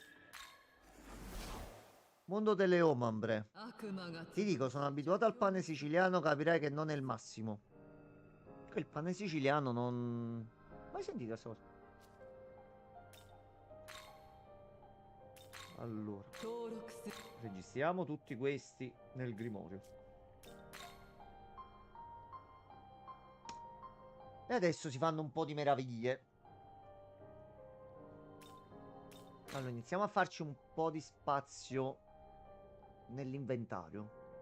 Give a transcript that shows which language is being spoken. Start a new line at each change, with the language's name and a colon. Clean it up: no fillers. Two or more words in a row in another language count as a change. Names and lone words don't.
Italian: Mondo delle ombre.
Japanese: 悪魔が
Italian: Ti dico, sono abituato al pane siciliano, capirai che non è il massimo. Che il pane siciliano non... Mai sentito questa cosa? Allora,
Japanese: 登録する
Italian: registriamo tutti questi nel grimorio. E adesso si fanno un po' di meraviglie. Allora, iniziamo a farci un po' di spazio nell'inventario.